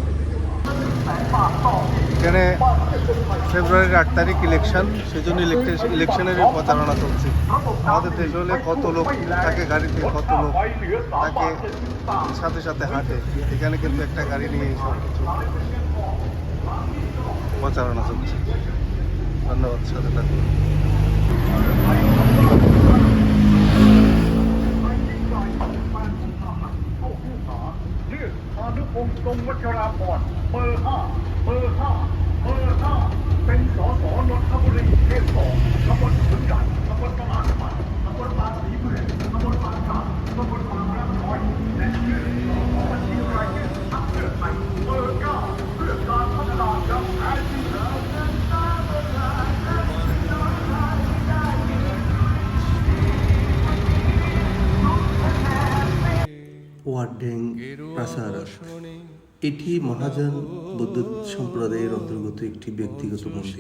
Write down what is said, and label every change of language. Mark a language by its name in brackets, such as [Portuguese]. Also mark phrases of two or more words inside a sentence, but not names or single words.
[Bangla] এখানে ফেব্রুয়ারির 8 তারিখ ইলেকশন, সেজন্য ইলেকশনের প্রচারণা চলছে। আমাদের দেশ হলে কত লোক থাকে গাড়িতে, কত লোক তাকে সাথে সাথে হাঁটে। এখানে কিন্তু একটা গাড়ি নিয়ে সব কিছু প্রচারণা চলছে। ধন্যবাদ, সাথে থাকুন। [Thai] พานุพงศ์ทรงวัชราภรณ์เบอร์ 5 เป็นสสนนทบุรีเขต 2 ตำบลขุนด่านตำบลตลาดใหม่ตำบลบางศรีเมืองตำบลบางกาดตำบลบางรักน้อยและชื่อสสบัญชีรายชื่อพรรคเพื่อไทยเบอร์ 9 เพื่อการพัฒนาอย่างแท้จริง [Bangla] ওয়ার্ডেং প্রাসাদ। এটি মহাযান বৌদ্ধ সম্প্রদায়ের অন্তর্গত একটি ব্যক্তিগত মন্দির।